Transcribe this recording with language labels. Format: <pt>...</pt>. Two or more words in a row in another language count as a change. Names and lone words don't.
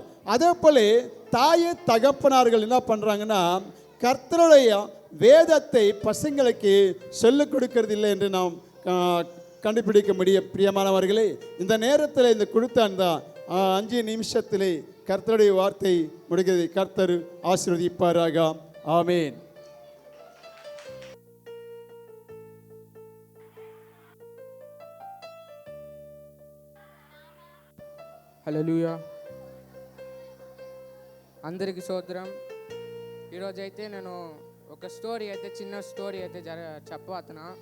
<ta>அதே போல தாய தகப்பனார்கள் என்ன பண்ணுறாங்கன்னா கர்த்தருடைய வேதத்தை பசங்களுக்கு சொல்லிக் கொடுக்கறது இல்லை என்று நாம் கண்டுபிடிக்க முடியும். பிரியமானவர்களே, இந்த நேரத்தில் இந்த கொடுத்த அந்த 5 நிமிஷத்திலே கர்த்தருடைய வார்த்தை முடிகிறது. கர்த்தர் ஆசீர்வதிப்பாராக. ஆமேன்.</ta> <te>హల్లెలూయా. అందరికీ స్తోత్రం. ఈరోజు అయితే నేను ఒక స్టోరీ అయితే చిన్న స్టోరీ అయితే చెప్పబోతున్నా.</te>